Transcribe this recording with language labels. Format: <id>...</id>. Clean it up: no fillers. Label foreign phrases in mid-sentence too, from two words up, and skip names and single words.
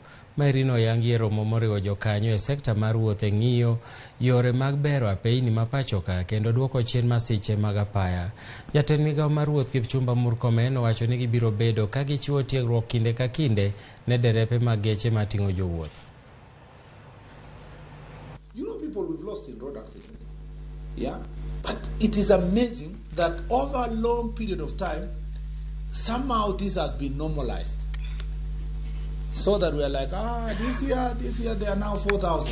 <luo>Maerino oyangi e romo moriwo jokanyo e sekta mar wuoth e ng'iyo yore mag bero apeyni ma pachoka kendo duoko chien masiche mag apaya. Jatend migawo mar wuoth Kipchumba Murkomen owacho ni gibiro bedo ka gichiwo tiegruok kinde ka kinde ne derepe mag geche mating'o jowuoth.</luo> <en>You know, people we've lost in road accidents. Yeah, but it is amazing that over a long period of time, somehow this has been normalized. So that we are like, this year they are now 4,000.</en>